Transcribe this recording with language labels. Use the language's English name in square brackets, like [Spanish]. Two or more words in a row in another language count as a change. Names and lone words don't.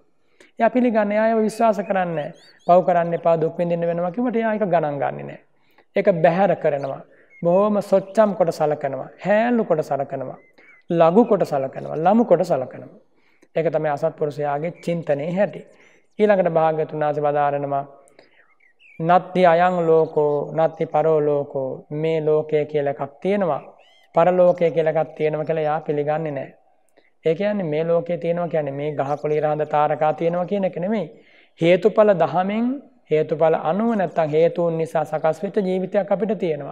[Sinhala] එයා පිළිගන්නේ, ආයව විශ්වාස කරන්නේ නැහැ. පව් කරන්න එපා, දුක් විඳින්න වෙනවා කිව්වට එයා ඒක ගණන් ගන්නේ නැහැ. ඒක බැහැර කරනවා. බොහොම සොච්චම් කොට සලකනවා, හැලු කොට සලකනවා, ලඝු කොට සලකනවා, ලමු කොට සලකනවා. ඒක තමයි අසත්පුරුෂයාගේ චින්තනයේ හැටි. ඊළඟට භාග්‍යවතුන් වහන්සේ වදාරනවා [Pali] නත්ති අයං ලෝකෝ නත්ති පරෝ ලෝකෝ. [Sinhala] මේ ලෝකය කියලා එකක් තියෙනවා, පරලෝකය කියලා එකක් තියෙනවා කියලා යා පිළිගන්නේ නැහැ. ඒ කියන්නේ මේ ලෝකයේ තියෙනවා කියන්නේ මේ ගහකොළ ඉරහඳ තාරකා තියෙනවා කියන එක නෙමෙයි. හේතුඵල දහමෙන්, හේතුඵල අනුව නැත්තම් හේතුන් නිසා සකස් වෙච්ච ජීවිතයක් අපිට තියෙනවා.